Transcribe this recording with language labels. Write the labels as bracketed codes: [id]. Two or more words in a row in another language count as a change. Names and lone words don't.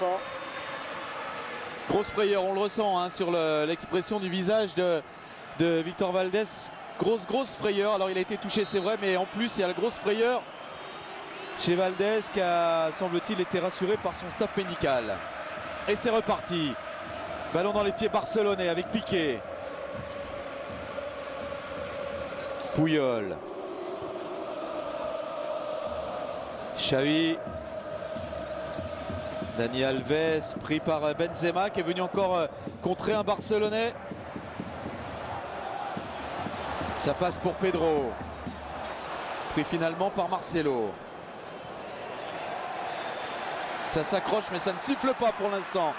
[fr] Grosse frayeur, on le ressent hein, sur l'expression du visage de Victor Valdés. Grosse frayeur. Alors il a été touché, c'est vrai, mais en plus il y a la grosse frayeur chez Valdés qui a, semble-t-il, été rassuré par son staff médical. Et c'est reparti. Ballon dans les pieds barcelonais avec Piqué. Puyol. Xavi. Dani Alves pris par Benzema qui est venu encore contrer un Barcelonais. Ça passe pour Pedro. Pris finalement par Marcelo. Ça s'accroche mais ça ne siffle pas pour l'instant.